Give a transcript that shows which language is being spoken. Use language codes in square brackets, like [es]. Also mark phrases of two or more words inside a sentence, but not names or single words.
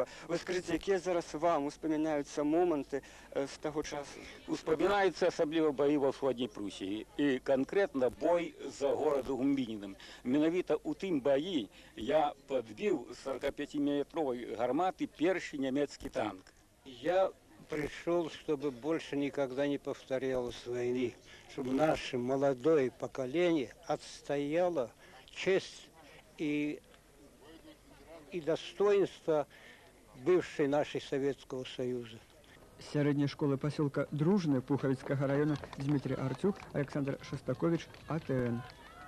[be] Вы скажыце, якія зараз вам успамінаюцца моманты з таго часу? Успамінаюцца асабліва баі ва ўсходняй Прусіі і канкрэтна бой за горад Гумбінінам. Менавіта ў тым баі я падбіў 45-метровай гарматы [ru] перший немецкий танк. Я пришел, чтобы больше никогда не повторялось войны, чтобы наше молодое поколение отстояло честь и достоинство бывшей нашей Советского Союза. [be] Сярэдняя школа пасёлка Дружны Пухавіцкага района Дмитрий Артюк, Александр Шостакович, АТН.